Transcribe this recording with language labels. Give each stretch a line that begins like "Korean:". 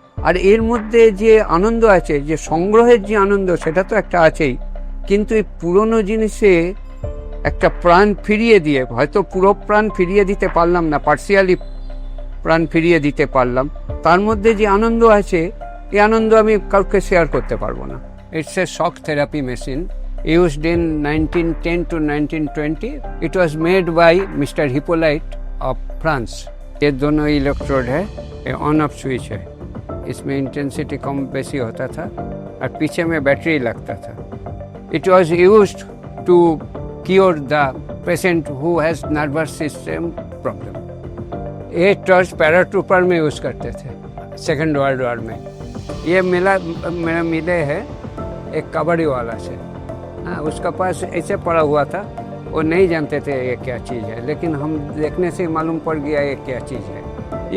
Bangla: আর এর মধ্যে যে আনন্দ আছে, যে সংগ্রহের যে আনন্দ, সেটা তো একটা আছেই, কিন্তু এই পুরনো জিনিসে একটা প্রাণ ফিরিয়ে দিয়ে, হয়তো পুরো প্রাণ ফিরিয়ে দিতে পারলাম না, পার্সিয়ালি প্রাণ ফিরিয়ে দিতে পারলাম, তার মধ্যে যে আনন্দ আছে, এই আনন্দ আমি কাউকে শেয়ার করতে পারবো না।
English: It's a shock therapy machine used in 1910 to 1920. It was made by Mr. Hippolyte of France.
Hindi: ये दोनों इलेक्ट्रोड है, ये ऑन ऑफ स्विच है, इसमें इंटेंसिटी कम बेसी होता था और पीछे में बैटरी लगता था।
English: It was used to cure the patient who has nervous system problem.
Hindi: ये टॉर्च पैराट्रूपर में यूज़ करते थे सेकेंड वर्ल्ड वॉर में। ये मेरा मिले है एक कबड्डी वाला से, हाँ, उसका पास ऐसे पड़ा हुआ था, वो नहीं जानते थे ये क्या चीज़ है, लेकिन हम देखने से मालूम पड़ गया ये क्या चीज़ है।